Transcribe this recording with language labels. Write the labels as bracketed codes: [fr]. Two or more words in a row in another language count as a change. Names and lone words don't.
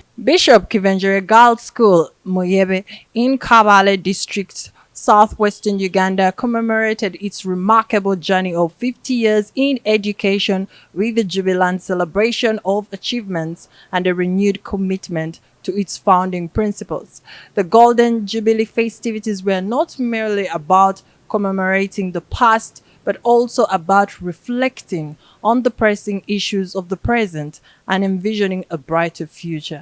[en] Bishop Kivengyere Girls School, Muyebe, in Kabale district, southwestern Uganda, commemorated its remarkable journey of 50 years in education with the Jubilee celebration of achievements and a renewed commitment to its founding principles. The Golden Jubilee festivities were not merely about commemorating the past, but also about reflecting on the pressing issues of the present and envisioning a brighter future.